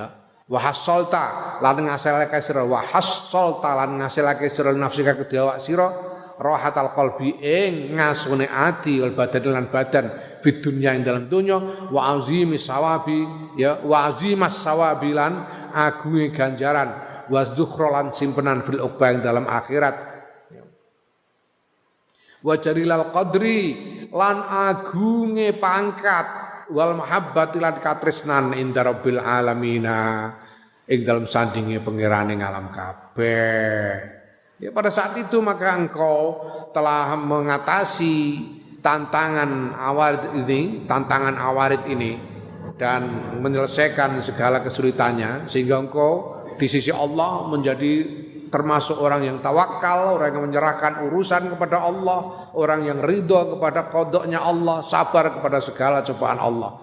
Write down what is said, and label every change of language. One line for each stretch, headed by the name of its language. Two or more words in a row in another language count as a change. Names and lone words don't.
Arabic: Wa hasolta
Javanese: lan ngasilake sira
Arabic: wa hasolta
Javanese: lan ngasilake sira nafsika kedhe awak sira
Arabic: rahatal qalbi
Javanese: ing ngasune ati
Arabic: wal badan
Javanese: lan badan
Arabic: fid dunya
Javanese: ing dalam dunya
Arabic: wa azimis sawabi ya wa azimas sawabi
Javanese: lan agunge ganjaran wasdukhra lan simpenan
Arabic: fil uqba
Javanese: ing dalam akhirat
Arabic: wa jarilal qadri
Javanese: lan agunge pangkat
Arabic: wal mahabbati
Javanese: lan katresnan
Arabic: inda rabbil alamina
Javanese: ing dalam sandinge pangerane ngalam kabeh.
Indonesian: Ya pada saat itu maka engkau telah mengatasi tantangan awarid ini dan menyelesaikan segala kesulitannya sehingga engkau di sisi Allah menjadi termasuk orang yang tawakal, orang yang menyerahkan urusan kepada Allah, orang yang ridho kepada qadanya Allah, sabar kepada segala cobaan Allah.